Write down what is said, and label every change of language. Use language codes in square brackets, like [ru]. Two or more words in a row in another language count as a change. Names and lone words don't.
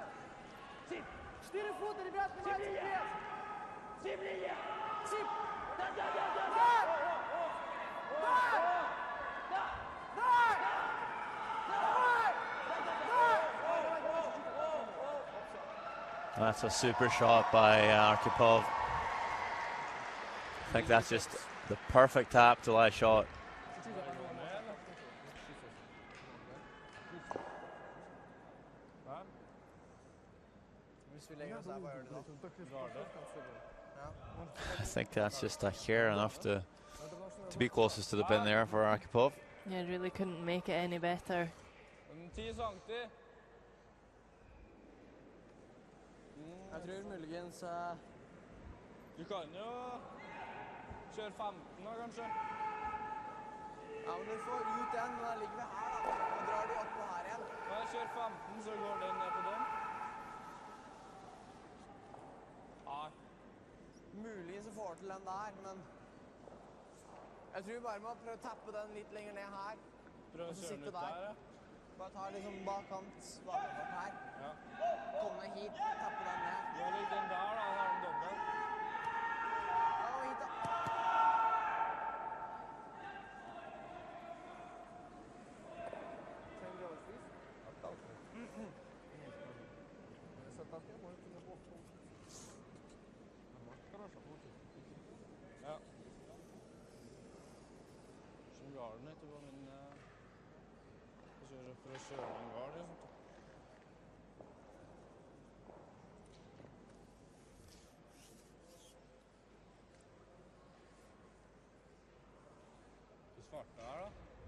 [ru] 4 фута, ребят, внимайте, вес! Сип! Сип! Да! [en] That's a super shot by Archipov. I think that's just the perfect tap to last shot. [no] Hvis vi legger oss her, hva gjør du da? [ru] Он так легко в конце был. [no] Ja. [en] I think that's just a hair enough to be closest to the pin there for Archipov. Yeah, really couldn't make it any better. 10 cm. [no] Jeg tror muligens Du kan jo kjøre 15 da, kanskje. Ja, men du får ut den, men da ligger vi her da. Og drar de oppå her igjen. Ja, kjør 15, så går den ned på den. Nei. Muligens så får til den der, men jeg tror vi bare må prøve å tappe den litt lenger ned her. Prøv Og å så kjøre den sitte ut der, der. ja. Bare ta liksom bakkant, bakant her. Ja. Komme hit, tappe den ned. Du har ligget den der da, han har den dobbelt. Ja, og hit da. [ru] Что им делать здесь? Отталкивать. Если оттолкнет, может и неплохо получится. А может хорошо получится. [no] Ja. Som ga har den ikke på min... Jeg kjører for å kjøre en gard, liksom. Du svarte her, da.